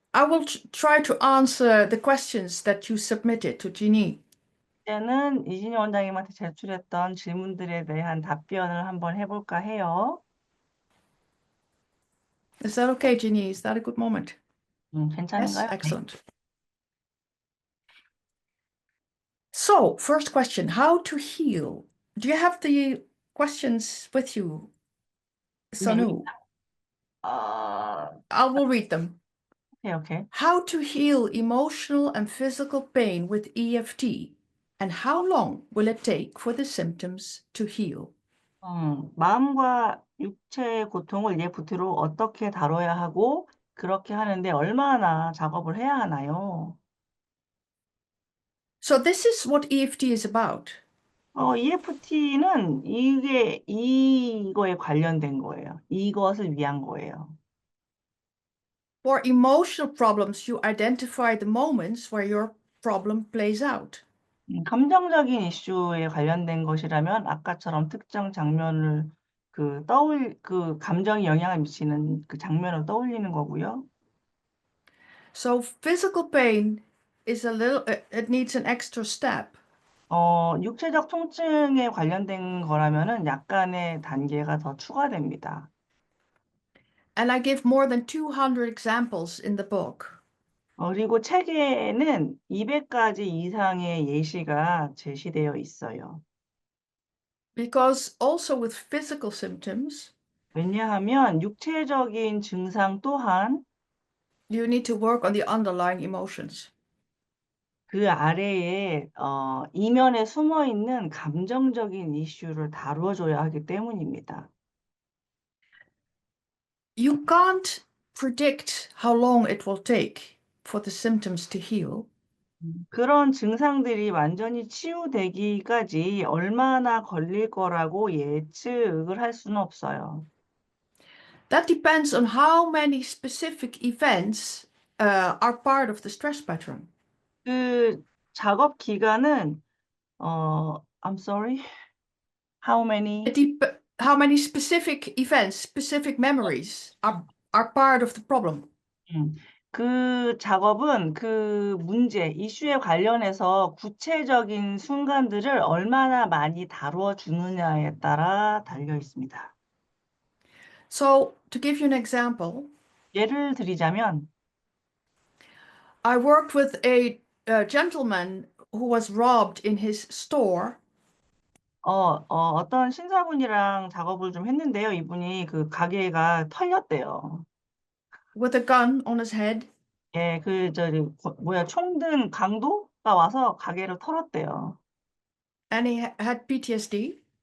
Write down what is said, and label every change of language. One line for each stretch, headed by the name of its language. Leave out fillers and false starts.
English: will try to answer the questions that you submitted to Jeannie.
Korean: 이제는 이진희 원장님한테 제출했던 질문들에 대한 답변을 한번 해볼까 해요.
English: Is that okay, Jeannie? Is that a good moment? Yes,
Korean: 괜찮은가요? 네.
English: excellent. So, first question, how to heal? Do you have the questions with you, Sanu? I will read them.
Korean: 오케이.
English: How to heal emotional and physical pain with EFT, and how long will it take for the symptoms to heal?
Korean: 마음과 육체의 고통을 EFT로 어떻게 다뤄야 하고 그렇게 하는데 얼마나 작업을 해야 하나요?
English: So this is what EFT is about.
Korean: EFT는 이거에 관련된 거예요. 이것을 위한 거예요.
English: For emotional problems, you identify the moments where your problem plays out.
Korean: 감정적인 이슈에 관련된 것이라면 아까처럼 특정 장면을 그 감정이 영향을 미치는 그 장면을 떠올리는 거고요.
English: So physical pain is it needs an extra step.
Korean: 육체적 통증에 관련된 거라면은 약간의 단계가 더 추가됩니다.
English: And I give more than 200 examples in the book.
Korean: 그리고 책에는 200가지 이상의 예시가 제시되어 있어요.
English: Because also with physical symptoms,
Korean: 왜냐하면 육체적인 증상 또한
English: you need to work on the underlying emotions.
Korean: 그 아래에 이면에 숨어 있는 감정적인 이슈를 다루어줘야 하기 때문입니다.
English: You can't predict how long it will take for the symptoms to heal.
Korean: 그런 증상들이 완전히 치유되기까지 얼마나 걸릴 거라고 예측을 할 수는 없어요.
English: That depends on how many specific events are part of the stress pattern.
Korean: 그 작업 기간은
English: I'm sorry. How many? How many specific events, specific memories are part of the problem.
Korean: 그 작업은 그 문제, 이슈에 관련해서 구체적인 순간들을 얼마나 많이 다루어 주느냐에 따라 달려 있습니다.
English: So, to give you an example,
Korean: 예를 드리자면,
English: I worked with a gentleman who was robbed in his store.
Korean: 어떤 신사분이랑 작업을 좀 했는데요. 이분이 그 가게가 털렸대요.
English: With a gun on his head.
Korean: 예, 총 든 강도가 와서 가게를 털었대요.
English: And he had PTSD.